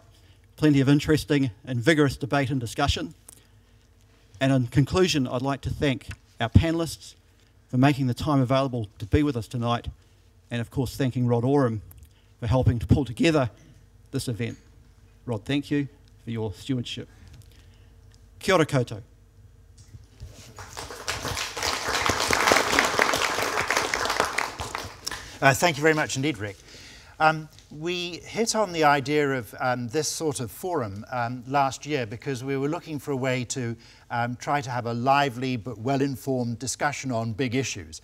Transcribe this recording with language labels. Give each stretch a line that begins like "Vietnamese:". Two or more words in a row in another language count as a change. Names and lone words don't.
English: Plenty of interesting and vigorous debate and discussion. And in conclusion, I'd like to thank our panellists for making the time available to be with us tonight, and of course thanking Rod Oram for helping to pull together this event. Rod, thank you for your stewardship.
Māori: Kia ora koutou.
English: Thank you very much indeed, Rick. We hit on the idea of this sort of forum last year because we were looking for a way to try to have a lively but well-informed discussion on big issues.